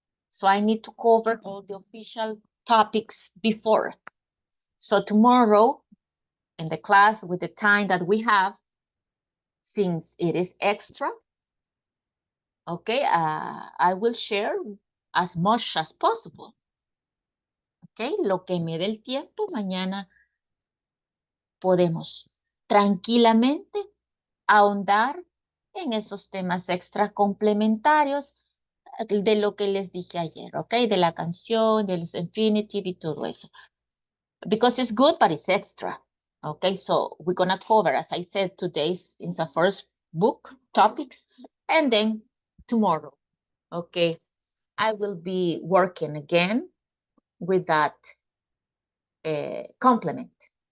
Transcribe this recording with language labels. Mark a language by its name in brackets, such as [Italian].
[English] So I need to cover all the official topics before. So tomorrow, in the class with the time that we have, since it is extra, okay, I will share as much as possible. [Spanish] Okay, lo que me dé el tiempo, mañana podemos tranquilamente ahondar en esos temas extra complementarios de lo que les dije ayer, ¿ok? De la canción, del infinitive y todo eso. [English] Because it's good, but it's extra. Okay, so we're gonna cover, as I said, today's in the first book topics, and then tomorrow, okay, I will be working again with that complement.